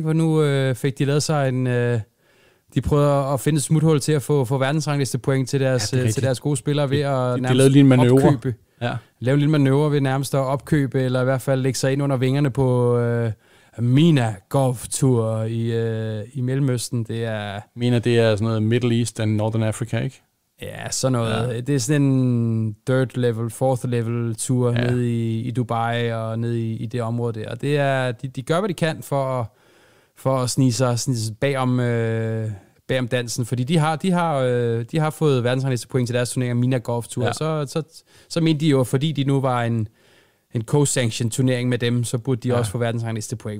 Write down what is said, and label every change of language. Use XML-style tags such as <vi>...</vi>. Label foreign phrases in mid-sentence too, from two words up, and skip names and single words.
<da>For nu fik de lavet sig en, de prøver at finde et smuthul til at få verdensrangliste point til deres gode spillere ved at nærmest opkøbe. Ja. Lave en lille manøvre ved nærmest at opkøbe, eller i hvert fald lægge sig ind under vingerne på Mina Golf Tour i Mellemøsten. Mina, det er sådan noget</da> <en>Middle East and Northern Africa,</en> <da>ikke? Ja, sådan noget. Ja. Det er sådan en</da> <en>third level, fourth level</en> <da>tur nede i Dubai og nede i det område der. Og det er, de gør, hvad de kan for at snige sig bagom dansen, fordi de har fået verdensrangliste point til deres turnering Mina Golf Tour. Ja. Så mente de jo, fordi de nu var en co-sanction turnering med dem, så burde de også få verdensrangliste point.</da>